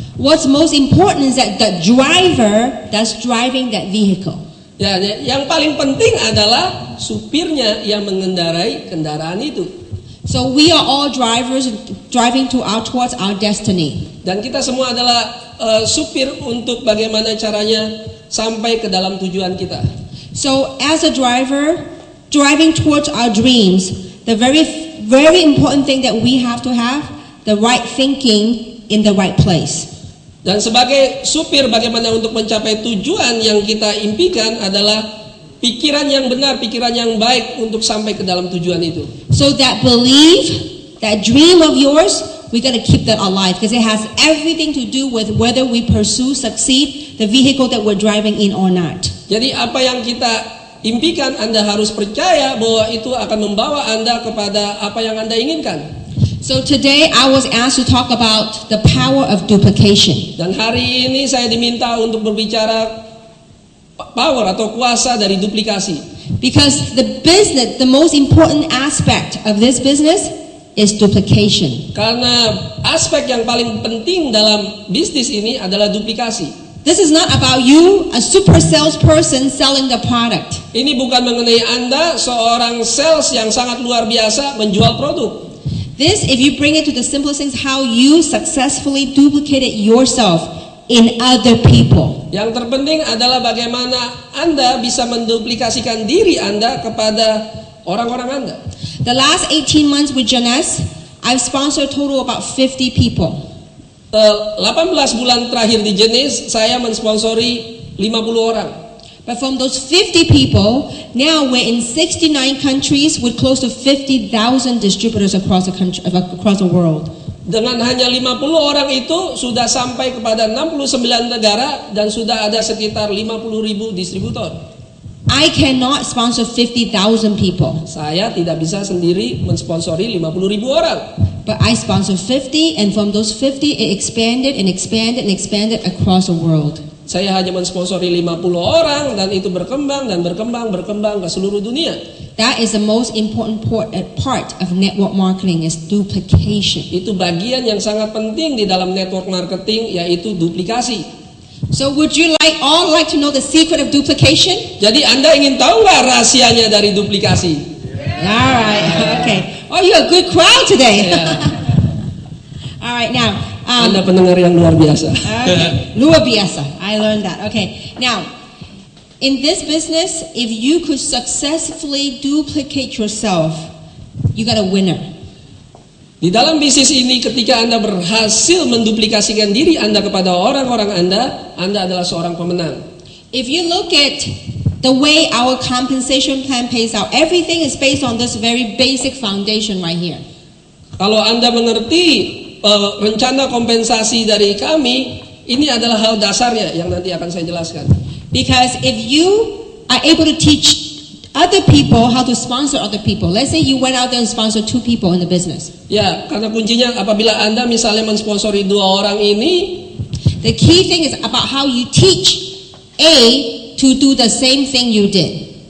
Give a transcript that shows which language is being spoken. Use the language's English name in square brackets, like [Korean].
[English] What's most important is that the driver that's driving that vehicle. [Indonesian] Ya, yang paling penting adalah supirnya yang mengendarai kendaraan itu. [English] So we are all drivers driving towards our destiny. [Indonesian] Dan kita semua adalah supir untuk bagaimana caranya sampai ke dalam tujuan kita. [English] So as a driver driving towards our dreams, the very important thing that we have to have the right thinking in the right place. [Indonesian] Dan sebagai supir bagaimana untuk mencapai tujuan yang kita impikan adalah pikiran yang benar, pikiran yang baik untuk sampai ke dalam tujuan itu. [English] So that belief, that dream of yours, we got to keep that alive because it has everything to do with whether we pursue, succeed, the vehicle that we're driving in or not. [Indonesian] Jadi apa yang kita impikan, Anda harus percaya bahwa itu akan membawa Anda kepada apa yang Anda inginkan. [English] So today I was asked to talk about the power of duplication. [Indonesian] Dan hari ini saya diminta untuk berbicara power atau kuasa dari duplikasi. [English] Because the most important aspect of this business is duplication. [Indonesian] Karena aspek yang paling penting dalam bisnis ini adalah duplikasi. [English] This is not about you, a super salesperson selling the product. [Indonesian] Ini bukan mengenai Anda, seorang sales yang sangat luar biasa menjual produk. [English] This, if you bring it to the simplest things, how you successfully duplicated yourself in other people. [Indonesian] Yang terpenting adalah bagaimana Anda bisa menduplikasikan diri Anda kepada orang-orang Anda. [English] The last 18 months with Jeunesse, I've sponsored a total of about 50 people. [Indonesian] 18 bulan terakhir di Jeunesse, saya mensponsori 50 orang. [English] But from those 50 people, now we're in 69 countries with close to 50,000 distributors across the world. [Indonesian] Dengan hanya 50 orang itu sudah sampai kepada 69 negara dan sudah ada sekitar 50.000 distributor. [English] I cannot sponsor 50,000 people. [Indonesian] Saya tidak bisa sendiri mensponsori 50.000 orang. [English] But I sponsored 50, and from those 50, it expanded and expanded and expanded across the world. [Indonesian] Saya hanya mensponsori 50 orang dan itu berkembang dan berkembang ke seluruh dunia. [English] That is the most important part of network marketing is duplication. [Indonesian] Itu bagian yang sangat penting di dalam network marketing, yaitu duplikasi. [English] So would you all like to know the secret of duplication? [Indonesian] Jadi Anda ingin tahu nggak rahasianya dari duplikasi? [English] All right, okay. Oh, you're a good crowd today. All right, now. [Indonesian] Anda pendengar yang luar biasa. [English] Okay. [Indonesian] Luar biasa. [English] I learned that. Okay. Now, in this business, if you could successfully duplicate yourself, you got a winner. [Indonesian] Di dalam bisnis ini, ketika Anda berhasil menduplikasikan diri Anda kepada orang-orang Anda adalah seorang pemenang. [English] If you look at the way our compensation plan pays out, everything is based on this very basic foundation right here. [Indonesian] Kalau Anda mengerti rencana kompensasi dari kami, ini adalah hal dasarnya yang nanti akan saya jelaskan. [English] Because if you are able to teach other people how to sponsor other people, let's say you went out there and sponsored 2 people in the business. [Indonesian] Ya, karena kuncinya apabila Anda misalnya mensponsori 2 orang ini, [English] the key thing is about how you teach A to do the same thing you did.